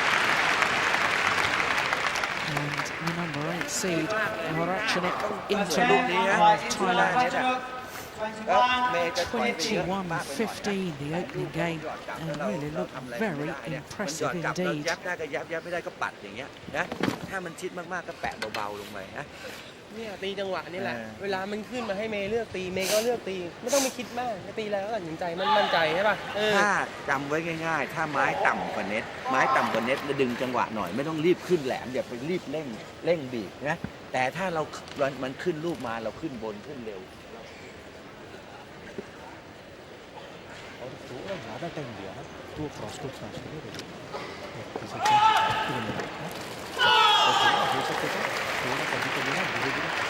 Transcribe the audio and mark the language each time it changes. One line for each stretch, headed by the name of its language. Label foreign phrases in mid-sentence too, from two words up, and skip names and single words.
English: And the number 8 seed, Ratchanok Intanon of Thailand. 21-15 the opening game, and really looked very impressive indeed.
Thai: เนี่ยตีจังหวะนี่แหละเวลามันขึ้นมาให้เมย์เลือกตีเมย์ก็เลือกตีไม่ต้องไปคิดมากตีแล้วก็ตัดสินใจมั่นใจใช่ป่ะถ้าจำไว้ง่ายๆถ้าไม้ต่ำกว่าเน็ตดึงจังหวะหน่อยไม่ต้องรีบขึ้นแหลมอย่าไปรีบเร่งบีบนะแต่ถ้าเรามันขึ้นลูกมาเราขึ้นบนขึ้นเร็ว
Hindi: थोड़ा ज़्यादा टाइम दिया ना तो
English: cross court smash
Hindi: हो गया हो सकता है थोड़ा कभी ना धीरे-धीरे